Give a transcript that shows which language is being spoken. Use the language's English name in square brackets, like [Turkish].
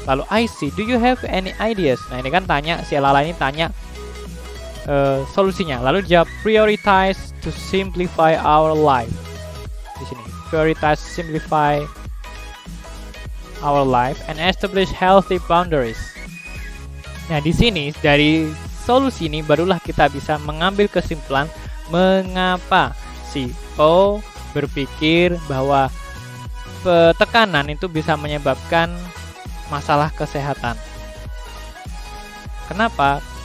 [Indonesian] Lalu [English] I see, do you have any ideas? [Indonesian] Nah ini kan tanya, si Lala ini tanya solusinya. Lalu jawab, [English] prioritize to simplify our life. [Indonesian] Di sini, [English] prioritize simplify our life and establish healthy boundaries. [Indonesian] Nah di sini dari solusi ini barulah kita bisa mengambil kesimpulan mengapa si O berpikir bahwa tekanan itu bisa menyebabkan masalah kesehatan. Kenapa?